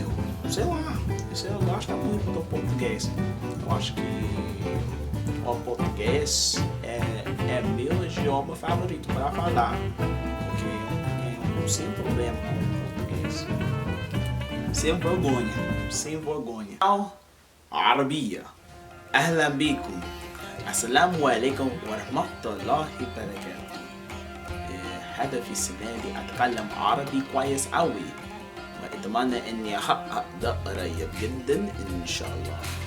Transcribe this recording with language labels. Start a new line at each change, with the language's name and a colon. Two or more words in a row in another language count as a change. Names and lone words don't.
Portuguese: Sei lá, eu gosto muito do português. Eu acho que o português é meu idioma favorito para falar, porque eu sem problema com o português. Sem vergonha.
Arabic: عربية. أهلا بكم. السلام عليكم ورحمة الله وبركاته. هدفي السنة دي أتكلم عربي كويس أوي وأتمنى إني أحقق ده قريب جدا إن شاء الله.